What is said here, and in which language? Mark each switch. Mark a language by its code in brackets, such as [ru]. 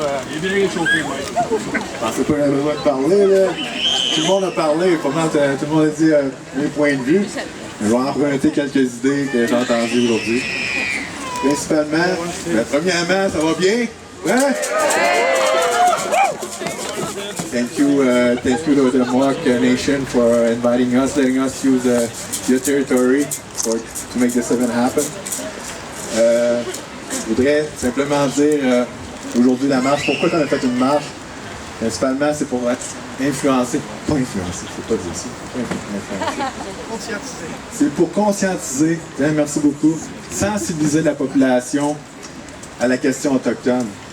[fr] Il est bien réchauffé, moi. Je pensais pas que j'avais besoin de parler, là. Tout le monde a parlé, tout le monde a dit mes points de vue. Je vais emprunter quelques idées que j'ai entendues aujourd'hui. Principalement, premièrement, ça va bien? Ouais? [en] Thank you to the Mohawk Nation for inviting us, letting us use your territory to make this event happen. [fr] Je voudrais simplement dire aujourd'hui la marche, pourquoi on a fait une marche? Principalement, c'est pour influencer, pas influencer, faut pas dire ça, influencer. C'est pour conscientiser, merci beaucoup, sensibiliser la population à la question autochtone.